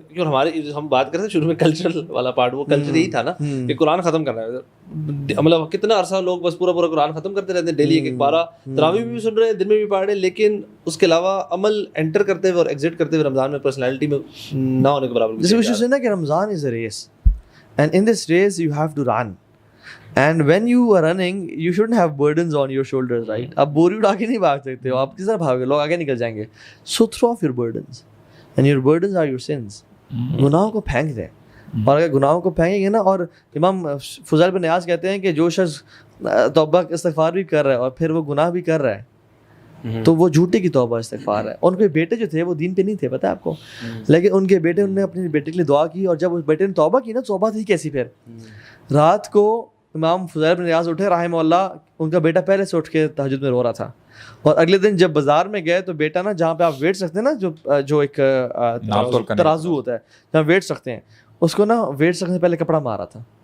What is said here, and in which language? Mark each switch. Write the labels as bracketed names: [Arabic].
[Urdu] اور ہمارے ہم بات کرتے ہیں شروع میں کلچرل والا پارٹ, وہ کلچر یہی تھا نا کہ قرآن ختم کرنا ہے. مطلب کتنا عرصہ لوگ بس پورا قرآن ختم کرتے رہتے ہیں, ڈیلی ایک پارہ, تراویح بھی سن رہے ہیں, دن میں بھی پڑھ رہے ہیں, لیکن اس کے علاوہ عمل انٹر کرتے ہوئے اور ایگزٹ کرتے ہوئے رمضان میں پرسنالٹی میں نہ ہونے کے برابر. جیسے کچھ ہے نا کہ [English] Ramzan is a race, and in this race you have to run. And when you are running, you shouldn't have burdens on your shoulders, right? [Urdu] آپ بوری اٹھا کے نہیں بھاگ سکتے ہو, آپ کس طرح بھاگے, لوگ آگے نکل جائیں گے. [English] So throw off your burdens, and your burdens are your sins. [Urdu] گناہوں کو پھینک دیں, اور اگر گناہوں کو پھینکیں گے نا, اور امام فضیل بن عیاض کہتے ہیں کہ جو شخص توبہ استغفار بھی کر رہا ہے اور پھر وہ گناہ بھی کر رہا ہے, تو وہ جھوٹے کی توبہ استغفار ہے. ان کے بیٹے جو تھے وہ دین پہ نہیں تھے, پتہ ہے آپ کو, لیکن ان کے بیٹے, انہوں نے اپنے بیٹے کے لیے دعا کی, اور جب اس بیٹے نے توبہ کی نا, توبہ تھی کیسی, پھر رات کو امام فضیل بن عیاض اٹھے رحمہ اللہ, ان کا بیٹا پہلے سے اٹھ کے تہجد میں رو رہا تھا, اور اگلے دن جب بازار میں گئے تو بیٹا نا, جہاں پہ آپ ویٹ سکتے ہیں نا, جو ایک ترازو ہوتا ہے جہاں ویٹ سکتے ہیں, اس کو نا ویٹ سکنے سے پہلے کپڑا مارا تھا.